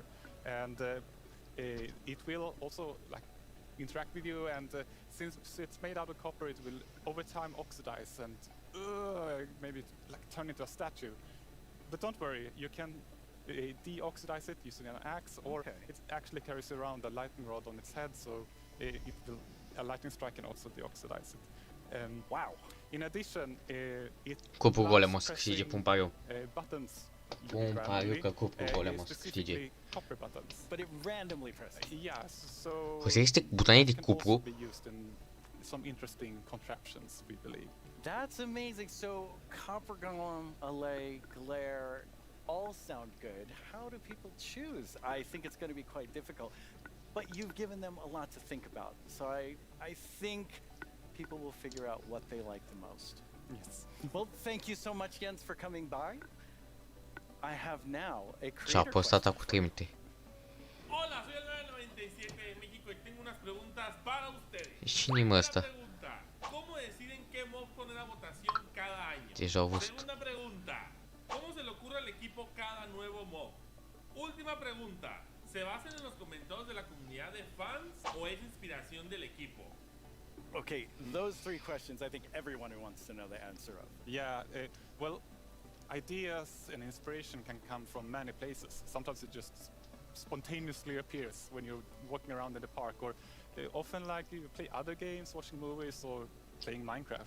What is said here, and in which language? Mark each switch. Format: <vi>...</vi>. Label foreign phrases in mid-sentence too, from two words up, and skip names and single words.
<en>And it will also interact with you, and since it's made out of copper, it will over time oxidize and maybe turn into a statue. But don't worry, you can deoxidize it using an axe, or it actually carries around a lightning rod on its head, so a lightning strike can also deoxidize it. Wow! In addition, it</en> <ro>Cupul</ro> <en>allows</en> <ro>golem o să câștige,</ro> <en>pressing,</en> <ro>pun pariu.</ro> <en>buttons.</en> <ro>Pun pariu că cupul golem o să câștige.</ro> <en>Specifically copper buttons. But it randomly presses. Yes, so</en> <ro>O să existe butoane de</ro> <en>it can also</en> <ro>cupru?</ro> <en>be used in some interesting contraptions, we believe. That's amazing. So, Copper Golem, LA, Glare, all sound good. How do people choose? I think it's going to be quite difficult. But you've given them a lot to think about. So I think people will figure out what they like the most. Yes. Well, thank you so much, Jens, for coming by. I have now a</en> <ro>Și a</ro> <en>creator</en> <ro>postat</ro> <en>question</en> <ro>acum trimite.</ro> <es>Hola, soy el 997 de México y tengo unas preguntas para ustedes.</es> <ro>Cine-i mă ăsta?</ro> <es>Primera pregunta, ¿cómo deciden qué mob poner a votación cada año?</es> <ro>Deja au văzut.</ro> <es>Segunda pregunta, ¿cómo se le ocurre al equipo cada nuevo mob? Última pregunta, ¿se basan en los comentarios de la comunidad de fans o es inspiración del equipo?</es> <en>Okay, those three questions I think everyone wants to know the answer of. Yeah, well, ideas and inspiration can come from many places. Sometimes it just spontaneously appears when you're walking around in the park, or often like you play other games, watching movies, or playing Minecraft.</en>